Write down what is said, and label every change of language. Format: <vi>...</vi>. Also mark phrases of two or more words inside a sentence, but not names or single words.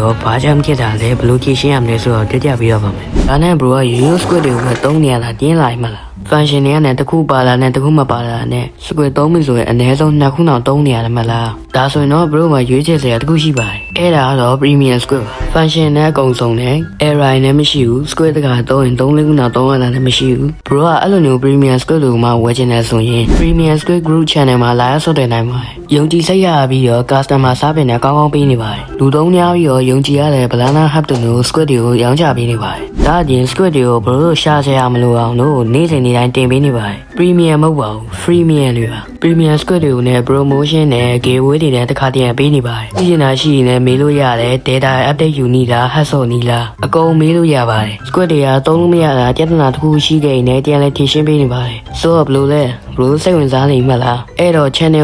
<my>တော့ဘာကြောင့်ဖြစ်တာလဲဘယ်လိုဖြေရှင်းရမလဲဆိုတော့တွေ့ကြပြီးတော့ပါမယ်ဒါနဲ့ bro က</my> <en>use script</en> <my>တွေကိုပဲသုံးနေရတာတင်းလာမှလားfunction တွေကနဲ့တစ်ခုပါလာနဲ့တစ်ခုမပါလာနဲ့ script သုံးပြီဆိုရင်အနည်းဆုံး2ခုတောင်သုံးနေရတယ်မလားဒါဆိုရင်တော့ bro မှာရွေးချယ်စရာတစ်ခုရှိပါတယ်အဲ့ဒါကတော့</my> <en>premium script</en> <my>ပါ function နဲ့အကုန်စုံနဲ့ error နဲ့မရှိဘူး script တကသုံးရင်3-4ခုတောင်သုံးရတာလည်းမရှိဘူး bro ကအဲ့လိုမျိုး</my> <en>premium script</en> <my>လို့မှဝ ယ်ချင်တယ်ဆိုရင်</my> <en>premium script group channel</en> <my>မှာလာဆော့တယ်နိုင်ပါတယ်ယုံကြည်စိတ်ရပြီးတော့</my> <en>customer service</en> <my>နဲ့ကောင်းကောင်းပေးနေပါတယ်လူသုံးများပြီးတော့ယုံကြည်ရတဲ့ banana hub တို့ script တွေကိုရောင်းချပေးနေပါတယ်ဒါအပြင် script တွေကို bro ရှာစရာမလိုအောင်လို့နေ့စဉ်နေ့တိုင်းတင်ပေးနေပါတယ် premium မဟုတ်ပါဘူး freemium တွေပါ</my> <en>premium script</en> <my>တွေကိုလည်း promotion နဲ့ giveaway တွေနဲ့တစ်ခါတည်းပေးနေပါတယ်ကြည့်နေတာရှိရင်လည်းမေးလို့ရတယ်</my> <en>data update</en> <my>ယူနေလား hack ဆော့နေလားအကုန်မေးလို့ရပါတယ် script တွေကသုံးလို့မရတာပြဿနာတစ်ခုရှိခဲ့ရင်လည်းပြန်လဲဖြေရှင်းပေးနေပါတယ်ဆိုတော့ဘယ်လိုလဲ bro စိတ်ဝင်စားနေမှလားအဲ့တော့ channel</my>